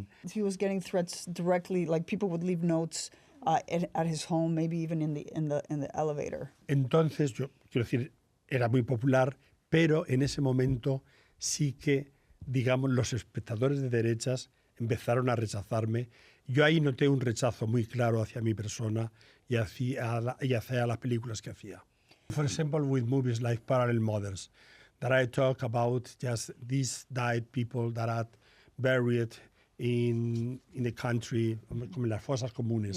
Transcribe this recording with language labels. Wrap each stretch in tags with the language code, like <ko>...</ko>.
<en>He was getting threats directly, like people would leave notes at his home, maybe even in the elevator.</en> <es>Entonces, yo quiero decir, era muy popular, pero en ese momento sí que, digamos, los espectadores de derechas empezaron a rechazarme. Yo ahí noté un rechazo muy claro hacia mi persona y hacia las películas que hacía.</es> <en>For example, with movies like Parallel Mothers, that I talk about just these died people that are buried in the country,</en> <es>como en las fosas comunes.</es>